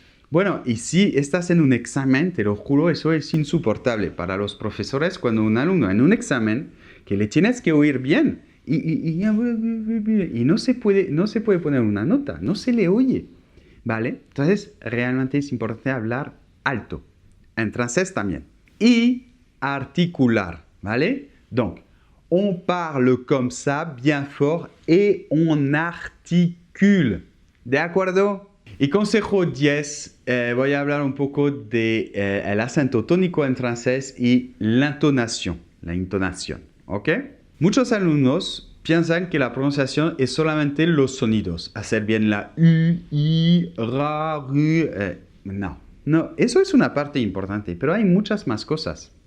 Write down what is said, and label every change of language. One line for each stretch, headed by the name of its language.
Spanish: Bueno, y si estás en un examen, te lo juro, eso es insoportable para los profesores cuando un alumno en un examen que le tienes que oír bien y no se puede poner una nota, no se le oye, ¿vale? Entonces, realmente es importante hablar alto. En francés también. Y articular, ¿vale?
French: Donc, on parle comme ça, bien fort, et on articule.
Spanish: ¿De acuerdo? Y consejo 10, voy a hablar un poco de el acento tónico en francés y la entonación, ¿ok? Muchos alumnos piensan que la pronunciación es solamente los sonidos, hacer bien la U, I, RA, RU, no, eso es una parte importante, pero hay muchas más cosas.